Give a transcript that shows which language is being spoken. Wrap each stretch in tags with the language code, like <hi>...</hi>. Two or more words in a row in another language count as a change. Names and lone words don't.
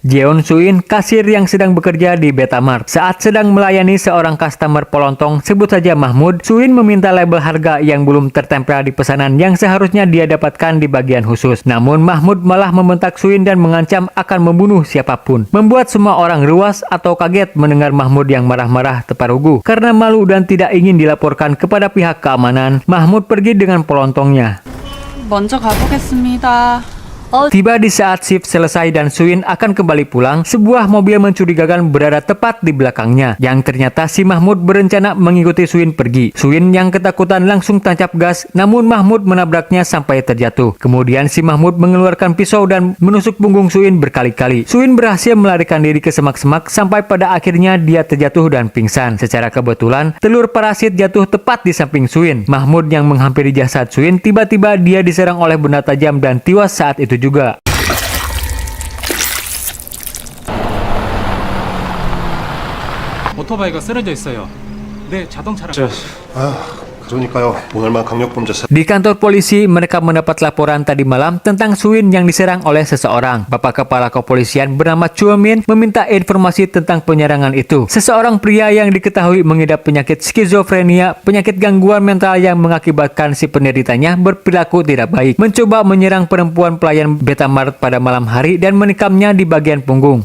<id>Jeon Suin, kasir yang sedang bekerja di Betamart. Saat sedang melayani seorang customer pelontong, sebut saja Mahmud, Suin meminta label harga yang belum tertempel di pesanan yang seharusnya dia dapatkan di bagian khusus. Namun Mahmud malah membentak Suin dan mengancam akan membunuh siapapun. Membuat semua orang ruas atau kaget mendengar Mahmud yang marah-marah teparugu. Karena malu dan tidak ingin dilaporkan kepada pihak keamanan, Mahmud pergi dengan pelontongnya.</id> <ko>먼저 가보겠습니다.</ko> <id>Tiba di saat shift selesai dan Suin akan kembali pulang, sebuah mobil mencurigakan berada tepat di belakangnya. Yang ternyata si Mahmud berencana mengikuti Suin pergi. Suin yang ketakutan langsung tancap gas, namun Mahmud menabraknya sampai terjatuh. Kemudian si Mahmud mengeluarkan pisau dan menusuk punggung Suin berkali-kali. Suin berhasil melarikan diri ke semak-semak sampai pada akhirnya dia terjatuh dan pingsan. Secara kebetulan, telur parasit jatuh tepat di samping Suin. Mahmud yang menghampiri jasad Suin, tiba-tiba dia diserang oleh benda tajam dan tewas saat itu juga.</id> <ko>오토바이가 쓰러져 있어요. 네, 자동차랑. 그러니까요. 오늘만 강력범죄</ko> <id>Di kantor polisi, mereka mendapat laporan tadi malam tentang Suin yang diserang oleh seseorang. Bapak Kepala Kepolisian bernama Chua Min meminta informasi tentang penyerangan itu. Seseorang pria yang diketahui mengidap penyakit skizofrenia, penyakit gangguan mental yang mengakibatkan si penderitanya berperilaku tidak baik, mencoba menyerang perempuan pelayan Betamart pada malam hari dan menikamnya di bagian punggung.</id>